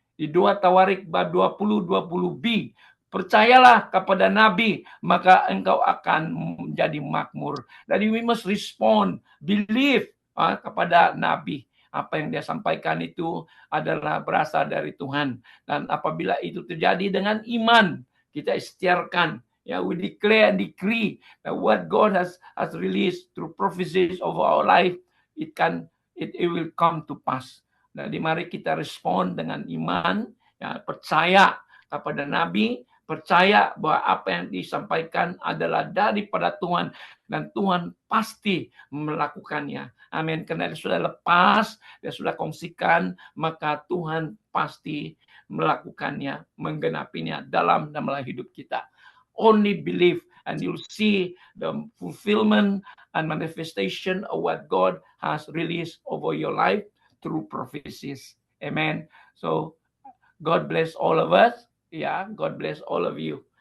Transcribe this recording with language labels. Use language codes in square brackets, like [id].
[ms] Di 2 Tawarik bab 20-20b, percayalah kepada Nabi, maka engkau akan menjadi makmur. [en] Jadi we must respond, believe [ms] kepada Nabi. Apa yang dia sampaikan itu adalah berasal dari Tuhan. Dan apabila itu terjadi dengan iman, kita ikhtiarkan. [en] Ya, we declare and decree that what God has released through prophecies of our life, it will come to pass. [ms] Jadi mari kita respon dengan iman, ya, percaya kepada Nabi, percaya bahwa apa yang disampaikan adalah daripada Tuhan, dan Tuhan pasti melakukannya. Amin. Karena dia sudah lepas, dia sudah kongsikan, maka Tuhan pasti melakukannya, menggenapinya dalam dan melalui hidup kita. [en] Only believe and you'll see the fulfillment and manifestation of what God has released over your life through prophecies. Amen. So God bless all of us. Yeah, God bless all of you.